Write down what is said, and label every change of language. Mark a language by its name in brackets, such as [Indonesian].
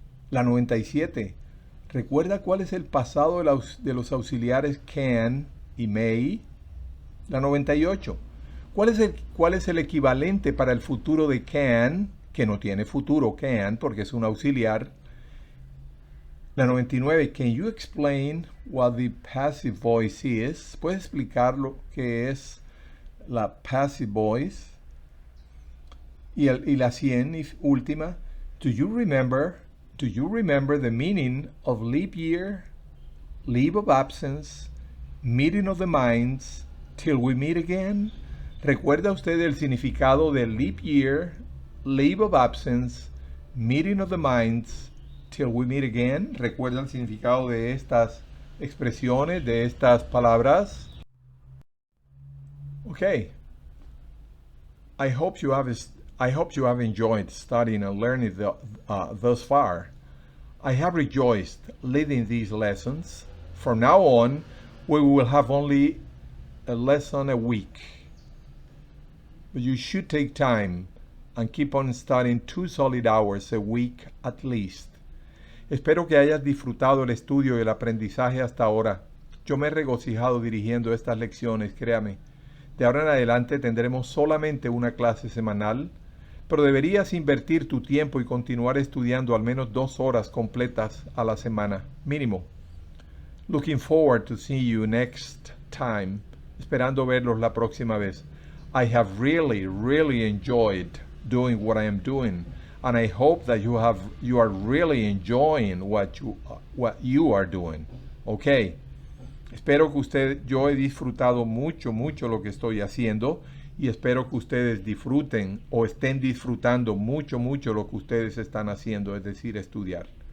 [Spanish] La 97. ¿Recuerda cuál es el pasado de los auxiliares can y may? La 98. ¿Cuál es el equivalente para el futuro de can, que no tiene futuro can porque es un auxiliar? La 99. [English] Can you explain what the passive voice is? [Spanish] ¿Puedes explicar lo que es la passive voice? Y la 100 y última. [English] Do you remember the meaning of leap year, leave of absence, meeting of the minds, till we meet again? [Spanish] ¿Recuerda usted el significado de [English] leap year, leave of absence, meeting of the minds, till we meet again? [Spanish] ¿Recuerda el significado de estas expresiones, de estas palabras? [English] Okay. I hope you have enjoyed studying and learning thus far. I have rejoiced leading these lessons. From now on, we will have only a lesson a week. But you should take time and keep on studying 2 solid hours a week at least. [Spanish] Espero que hayas disfrutado el estudio y el aprendizaje hasta ahora. Yo me he regocijado dirigiendo estas lecciones, créame. De ahora en adelante tendremos solamente una clase semanal, pero deberías invertir tu tiempo y continuar estudiando al menos 2 horas completas a la semana, mínimo. [English] Looking forward to seeing you next time. [Spanish] Esperando verlos la próxima vez. [English] I have really enjoyed doing what I am doing, and I hope that you are really enjoying what you are doing. Okay. [Spanish] Espero que yo he disfrutado mucho lo que estoy haciendo y espero que ustedes disfruten o estén disfrutando mucho lo que ustedes están haciendo, es decir, estudiar.